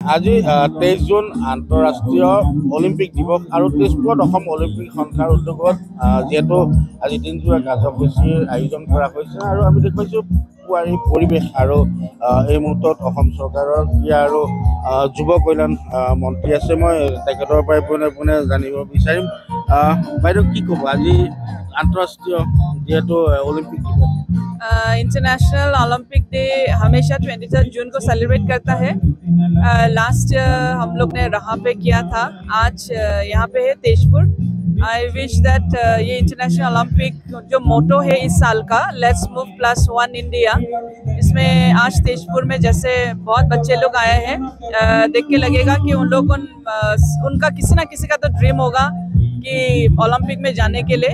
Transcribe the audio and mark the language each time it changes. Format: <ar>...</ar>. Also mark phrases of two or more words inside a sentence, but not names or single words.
<as>আজি 23 জুন আন্তঃৰাষ্ট্ৰীয় অলিম্পিক দিৱস আৰু তেজপুৰত অসম অলিম্পিক সন্থাৰ উদ্যোগত যেহেতু আজি দিনজোৰা কাৰ্যসূচীৰ আয়োজন কৰা হৈছে আৰু আমি দেখুৱাইছোঁ পুৱাৰী পৰিৱেশ আৰু এই মুহূৰ্তত অসম চৰকাৰৰ ক্ৰীড়া আৰু যুৱ কল্যাণ মন্ত্ৰী আছে মই তেখেতৰ পৰাই পোনে জানিব বিচাৰিম বাইদেউ কি ক'ব আজি আন্তঃৰাষ্ট্ৰীয় যেহেতु</as> <hi>ओलंपिक दिवस इंटरनेशनल ओलंपिक डे हमेशा 23 जून को सेलिब्रेट करता है। लास्ट हम लोग ने रहा पे किया था, आज यहाँ पे है तेजपुर।</hi> <en>I wish that</en> <hi>ये इंटरनेशनल ओलंपिक जो मोटो है इस साल का,</hi> <en>let's move</en> <hi>+1 इंडिया, इसमें आज तेजपुर में जैसे बहुत बच्चे लोग आए हैं, देख के लगेगा कि उन लोग उनका किसी ना किसी का तो ड्रीम होगा कि ओलंपिक में जाने के लिए।</hi>